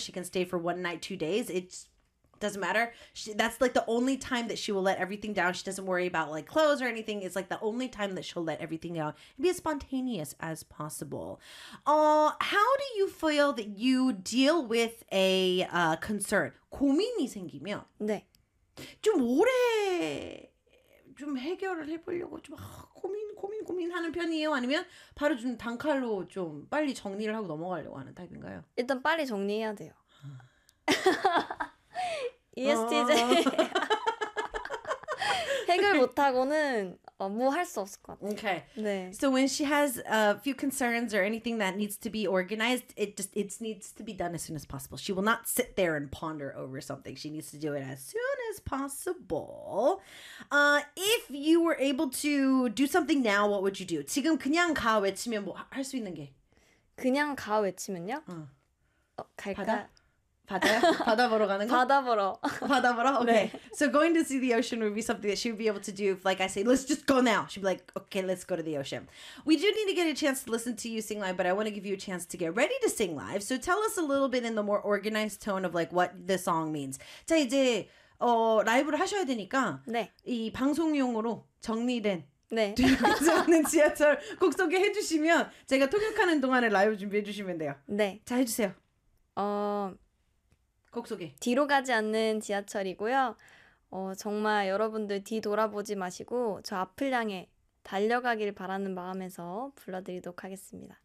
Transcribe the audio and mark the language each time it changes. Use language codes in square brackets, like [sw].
[en] She can stay for one night, 2 days. Doesn't matter. That's like the only time that she will let everything down. She doesn't worry about like clothes or anything. It's like the only time that she'll let everything down and be as spontaneous as possible. How do you feel that you deal with a concern? [ko] 고민이 생기면 네. 좀 오래... 좀 해결을 해보려고 좀 고민하는 편이에요? 아니면 바로 좀 단칼로 좀 빨리 정리를 하고 넘어가려고 하는 타입인가요? 일단 빨리 정리해야 돼요. ESTJ 해결 못하고는 뭐 할 수 없을 것 같아요. [en] Okay. [ko] 네. [en] So when she has a few concerns or anything that needs to be organized, it needs to be done as soon as possible. She will not sit there and ponder over something. She needs to do it as soon as possible. If you were able to do something now, what would you do? [ko] 지금 그냥 가 외치면 뭐 할 수 있는 게? 그냥 가 외치면요? 갈까? 바다? 바다 보러 가는 거? 바다 보러. 바다 보러? Okay. 네. [en] So going to see the ocean would be something that she would be able to do. If, like I say, let's just go now. She'd be like, okay, let's go to the ocean. We do need to get a chance to listen to you sing live, but I want to give you a chance to get ready to sing live. So tell us a little bit in the more organized tone of like what the song means. [ko] 자, 이제 라이브를 하셔야 되니까 네. 이 방송용으로 정리된 네. 뒤에서는 지하철 곡 소개해 주시면 제가 통역하는 동안에 라이브 준비해 주시면 돼요. 네. 자, 해주세요. 곡 소개. 뒤로 가지 않는 지하철이고요. 정말 여러분들 뒤 돌아보지 마시고 저 앞을 향해 달려가길 바라는 마음에서 불러드리도록 하겠습니다.